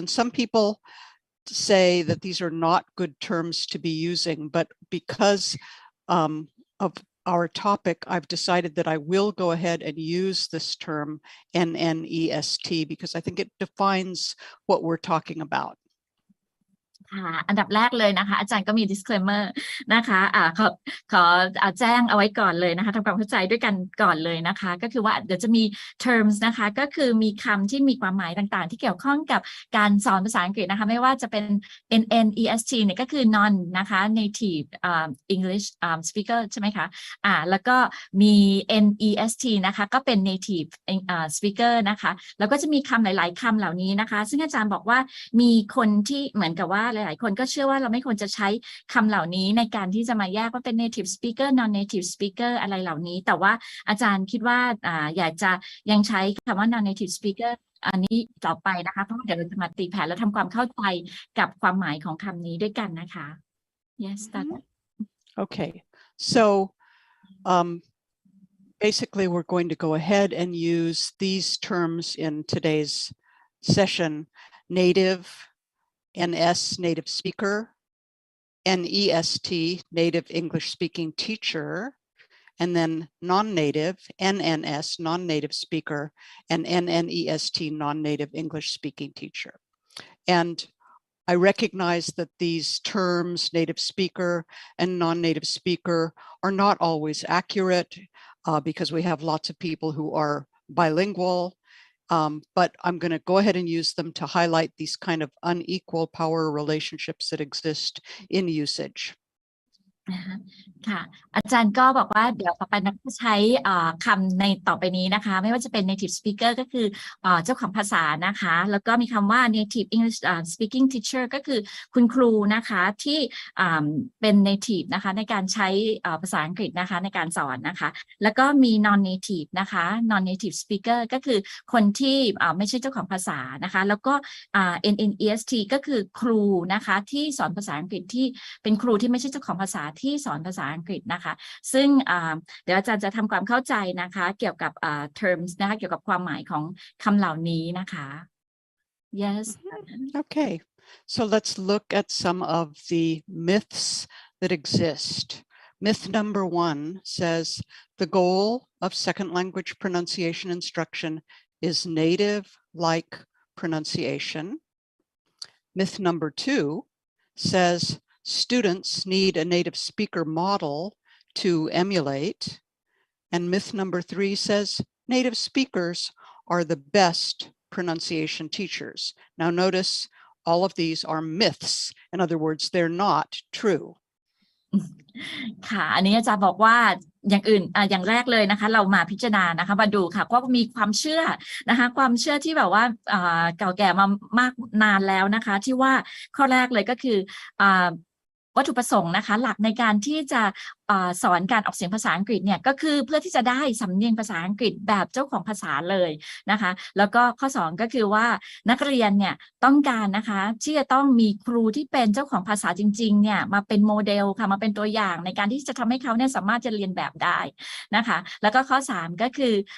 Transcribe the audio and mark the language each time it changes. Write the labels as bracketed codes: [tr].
[en] And some people say that these are not good terms to be using, but because of our topic, I've decided that I will go ahead and use this term NNEST because I think it defines what we're talking about. [th] ค่ะอันดับแรกเลยนะคะอาจารย์ก็มี disclaimer นะคะขอแจ้งเอาไว้ก่อนเลยนะคะทำความเข้าใจด้วยกันก่อนเลยนะคะก็คือว่าเดี๋ยวจะมี terms นะคะก็คือมีคำที่มีความหมายต่างๆที่เกี่ยวข้องกับการสอนภาษาอังกฤษนะคะไม่ว่าจะเป็น NNEST เนี่ยก็คือ non นะคะ native English speaker ใช่ไหมคะแล้วก็มี NEST นะคะก็เป็น native speaker นะคะแล้วก็จะมีคำหลายๆคำเหล่านี้นะคะซึ่งอาจารย์บอกว่ามีคนที่เหมือนกับว่าหลายๆคนก็เชื่อว่าเราไม่ควรจะใช้คำเหล่านี้ในการที่จะมาแยกว่าเป็น native speaker non native speaker อะไรเหล่านี้แต่ว่าอาจารย์คิดว่าอยากจะยังใช้คำว่า non native speaker อันนี้ต่อไปนะคะเพราะเดี๋ยวเราจะมาตีแผ่และทำความเข้าใจกับความหมายของคำนี้ด้วยกันนะคะ [en] yes that's Okay, so basically we're going to go ahead and use these terms in today's session: native, NS, native speaker, NEST, native English speaking teacher, and then non-native, NNS, non-native speaker, and NNEST, non-native English speaking teacher. And I recognize that these terms, native speaker and non-native speaker, are not always accurate because we have lots of people who are bilingual. But I'm going to go ahead and use them to highlight these kind of unequal power relationships that exist in usage. [th] ค่ะอาจารย์ก็บอกว่าเดี๋ยวต่อไปนักใช้คำในต่อไปนี้นะคะไม่ว่าจะเป็น native speaker ก็คือเจ้าของภาษานะคะแล้วก็มีคำว่า native English speaking teacher ก็คือคุณครูนะคะที่ เป็น native นะคะในการใช้ภาษาอังกฤษนะคะในการสอนนะคะแล้วก็มี non native นะคะ non native speaker ก็คือคนที่ไม่ใช่เจ้าของภาษานะคะแล้วก็NNEST ก็คือครูนะคะที่สอนภาษาอังกฤษที่เป็นครูที่ไม่ใช่เจ้าของภาษาที่สอนภาษาอังกฤษนะคะซึ่งเดี๋ยวอาจารย์จะทำความเข้าใจนะคะเกี่ยวกับ terms นะคะเกี่ยวกับความหมายของคำเหล่านี้นะคะ [en] yes Okay, so let's look at some of the myths that exist. Myth number 1 says the goal of second language pronunciation instruction is native-like pronunciation. Myth number 2 says students need a native speaker model to emulate. And myth number 3 says native speakers are the best pronunciation teachers. Now notice all of these are myths. In other words, they're not true. [th] ค่ะอันนี้อาจารย์บอกว่าอย่างอื่นอย่างแรกเลยนะคะเรามาพิจารณานะคะมาดูค่ะว่ามีความเชื่อนะคะความเชื่อที่แบบว่าเก่าแก่มามากนานแล้วนะคะที่ว่าข้อแรกเลยก็คือ วัตถุประสงค์นะคะหลักในการที่จะสอนการออกเสียงภาษาอังกฤษเนี่ยก็คือเพื่อที่จะได้สำเนียงภาษาอังกฤษแบบเจ้าของภาษาเลยนะคะแล้วก็ข้อ2ก็คือว่านักเรียนเนี่ยต้องการนะคะที่จะต้องมีครูที่เป็นเจ้าของภาษาจริงๆเนี่ยมาเป็นโมเดลค่ะมาเป็นตัวอย่างในการที่จะทำให้เขาเนี่ยสามารถจะเรียนแบบได้นะคะแล้วก็ข้อ3ก็คือ